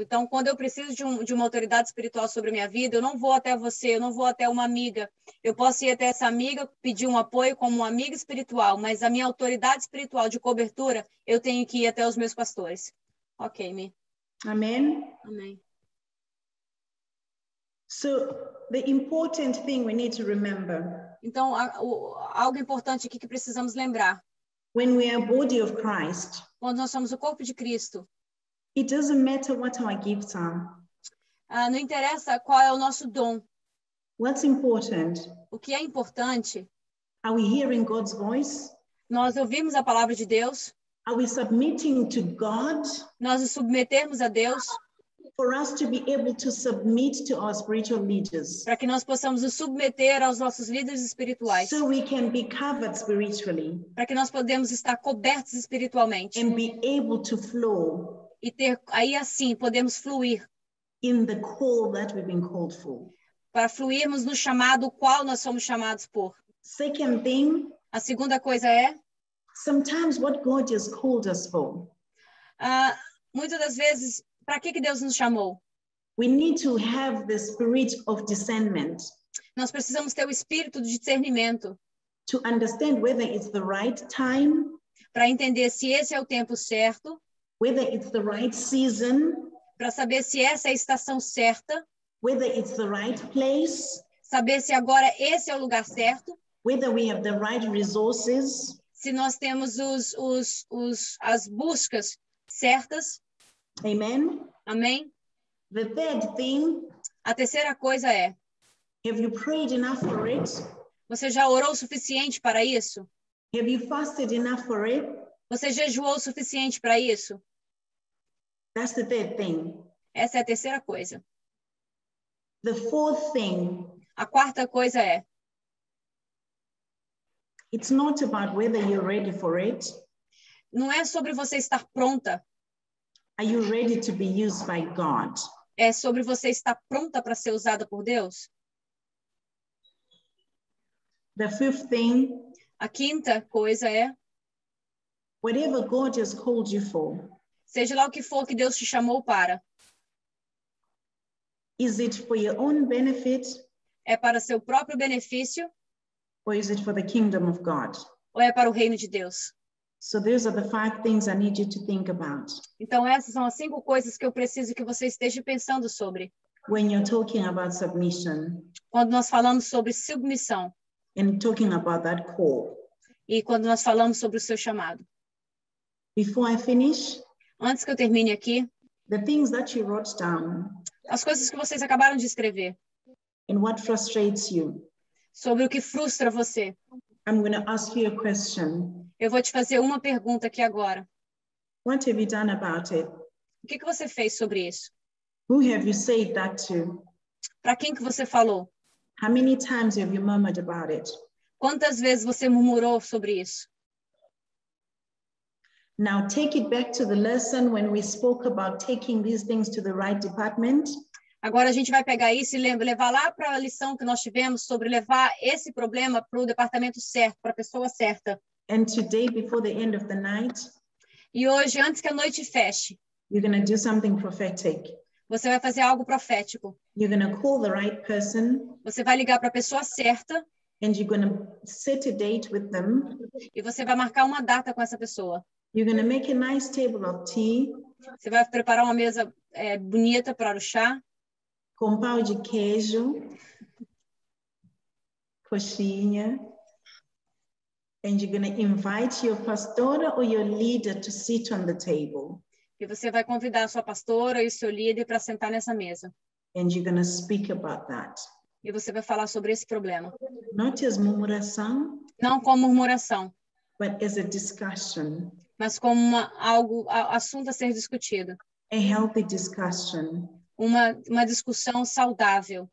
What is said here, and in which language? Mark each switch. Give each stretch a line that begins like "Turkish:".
Portuguese: Então, quando eu preciso de uma autoridade espiritual sobre a minha vida, eu não vou até você, eu não vou até uma amiga. Eu posso ir até essa amiga, pedir um apoio como uma amiga espiritual, mas a minha autoridade espiritual de cobertura, eu tenho que ir até os meus pastores.
English: Ok, Mi. amen?
Portuguese: Amém.
English: So, the important thing we need to remember,
Portuguese: Então, algo importante aqui que precisamos lembrar.
English: when we are body of Christ,
Portuguese: Quando nós somos o corpo de Cristo,
English: it doesn't matter what our gifts are.
Portuguese: não interessa qual é o nosso dom.
English: What's important?
Portuguese: O que é importante,
English: Are we hearing God's voice?
Portuguese: nós ouvimos a palavra de Deus,
English: Are we submitting to God?
Portuguese: nós nos submetermos a Deus,
English: For us to be able to submit to our spiritual leaders,
Portuguese: para que nós possamos nos submeter aos nossos líderes espirituais,
English: so we can be covered spiritually
Portuguese: para que nós podemos estar cobertos espiritualmente
English: and be able to flow
Portuguese: e ter aí assim podemos fluir,
English: in the call that we've been called for.
Portuguese: para fluirmos no chamado qual nós somos chamados por.
English: Second thing,
Portuguese: A segunda coisa é,
English: sometimes what God has called us for,
Portuguese: muitas das vezes, para que Deus nos chamou?
English: we need to have the spirit of discernment
Portuguese: Nós precisamos ter o espírito de discernimento
English: to understand whether it's the right time,
Portuguese: para entender se esse é o tempo certo,
English: whether it's the right season,
Portuguese: para saber se essa é a estação certa,
English: whether it's the right place,
Portuguese: saber se agora esse é o lugar certo,
English: whether we have the right resources.
Portuguese: se nós temos as buscas certas.
English: Amen.
Portuguese: Amém?
English: The third thing,
Portuguese: A terceira coisa é,
English: have you prayed enough for it?
Portuguese: você já orou o suficiente para isso?
English: Have you fasted enough for it?
Portuguese: Você jejuou o suficiente para isso?
English: That's the third thing.
Portuguese: Essa é a terceira coisa.
English: The fourth thing,
Portuguese: A quarta coisa é,
English: it's not about whether you're ready for it.
Portuguese: não é sobre você estar pronta,
English: Are you ready to be used by God?
Portuguese: é sobre você estar pronta para ser usada por Deus.
English: The fifth thing,
Portuguese: A quinta coisa é,
English: whatever God has called you for,
Portuguese: seja lá o que for que Deus te chamou para,
English: is it for your own benefit
Portuguese: é para seu próprio benefício
English: or is it for the kingdom of God?
Portuguese: ou é para o reino de Deus?
English: So those are the 5 things I need you to think about
Portuguese: Então essas são as 5 coisas que eu preciso que você esteja pensando sobre.
English: when you're talking about submission
Portuguese: Quando nós falamos sobre submissão
English: and talking about that call.
Portuguese: e quando nós falamos sobre o seu chamado.
English: Before I finish,
Portuguese: Antes que eu termine aqui,
English: the things that you wrote down
Portuguese: as coisas que vocês acabaram de escrever,
English: and what frustrates you,
Portuguese: sobre o que frustra você.
English: I'm going to ask you a question.
Portuguese: Eu vou te fazer uma pergunta aqui agora.
English: What have you done about it?
Portuguese: O que você fez sobre isso?
English: Who have you said that to?
Portuguese: Para quem que você falou?
English: How many times have you murmured about it?
Portuguese: Quantas vezes você murmurou sobre isso?
English: Now take it back to the lesson when we spoke about taking these things to the right department.
Portuguese: Agora a gente vai pegar isso e levar lá para a lição que nós tivemos sobre levar esse problema para o departamento certo, para a pessoa certa.
English: And today, before the end of the night,
Portuguese: E hoje, antes que a noite feche,
English: you're going to do something prophetic.
Portuguese: você vai fazer algo profético.
English: You're going to call the right person
Portuguese: Você vai ligar para a pessoa certa
English: and you're going to set a date with them.
Portuguese: e você vai marcar uma data com essa pessoa.
English: You're going to make a nice table of tea,
Portuguese: Você vai preparar uma mesa bonita para o chá, com pão de queijo, coxinha,
English: and you're going to invite your pastor or your leader to sit on the table.
Portuguese: e você vai convidar a sua pastora e o seu líder para sentar nessa mesa.
English: And you're going to speak about that.
Portuguese: E você vai falar sobre esse problema.
English: Not as murmuração,
Portuguese: Não como murmuração,
English: but as a discussion,
Portuguese: mas como assunto a ser discutido.
English: a healthy discussion,
Portuguese: Uma discussão saudável,